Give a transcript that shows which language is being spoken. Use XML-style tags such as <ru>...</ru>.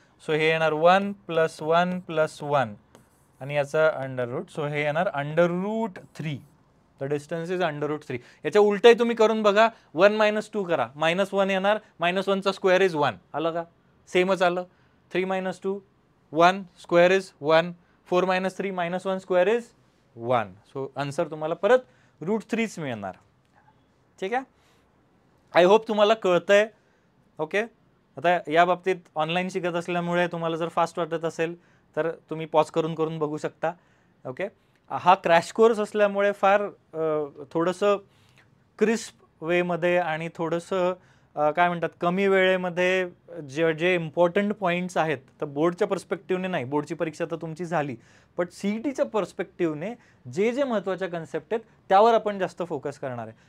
<mr>So हे येणार 1 + 1 + 1 आणि याचा अंडर रूट. सो हे येणार √3.</mr> <en>The distance is √3.</en> <mr>याच्या उलटही तुम्ही करून बघा, 1 - 2 करा, -1 येणार, -1 चा</mr> <en>Square is 1.</en> <mr>आलं का, सेमच आलं.</mr> <en>3 - 2 1 square is 1, 4 - 3 -1 square is 1.</en> <mr>So answer तुम्हाला परत √3च मिळणार. ठीक आहे,</mr> <en>I hope</en> <mr>तुम्हाला कळतंय. ओके, आता या बाबतीत ऑनलाईन शिकत असल्यामुळे तुम्हाला जर फास्ट वाटत असेल तर तुम्ही पॉज करून बघू शकता. ओके, हा क्रॅश कोर्स असल्यामुळे फार थोडंसं क्रिस्प वेमध्ये आणि थोडंसं काय म्हणतात कमी वेळेमध्ये जे इम्पॉर्टंट पॉईंट्स आहेत, तर बोर्डच्या पर्स्पेक्टिव्हने नाही, बोर्डची परीक्षा तर तुमची झाली, बट CETच्या पर्स्पेक्टिव्हने जे महत्त्वाच्या कन्सेप्ट आहेत त्यावर आपण जास्त फोकस करणार आहे.</mr>